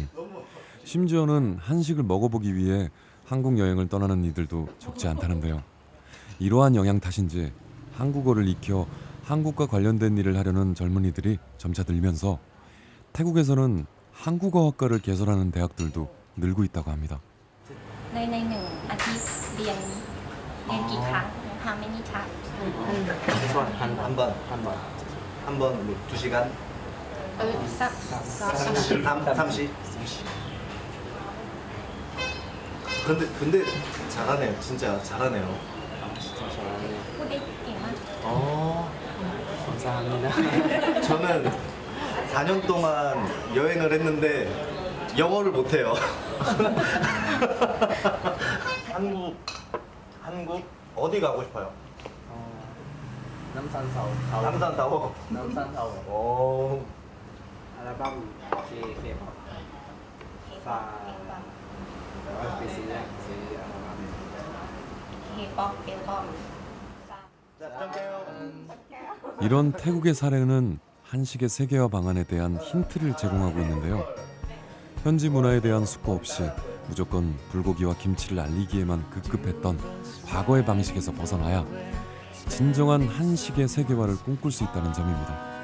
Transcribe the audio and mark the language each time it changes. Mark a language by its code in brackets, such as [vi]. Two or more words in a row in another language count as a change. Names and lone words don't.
[ko] 심지어는 한식을 먹어보기 위해 한국 여행을 떠나는 이들도 적지 않다는데요. 이러한 영향 탓인지 한국어를 익혀 한국과 관련된 일을 하려는 젊은이들이 점차 늘면서 태국에서는 한국어학과를 개설하는 대학들도 늘고 있다고 합니다. [th] ในหนึ่งอาทิตย์เรียนกี่ครั้ง [en] How many times? [ko] 한 번, 뭐 2시간? 30? 근데 잘하네요. 진짜 잘하네요. 진짜 잘하네. [th] พูดได้เก่งมาก [ko] 감사합니다. 저는 4년 동안 여행을 했는데 영어를 못해요. 한국 어디 가고 싶어요? 남산타워. 남산타워. 오. [th] 앨범 K-pop ฝากไปซื้ออัลบั้ม K-pop [ko] 이런 태국의 사례는 한식의 세계화 방안에 대한 힌트를 제공하고 있는데요. 현지 문화에 대한 숙고 없이 무조건 불고기와 김치를 알리기에만 급급했던 과거의 방식에서 벗어나야 진정한 한식의 세계화를 꿈꿀 수 있다는 점입니다.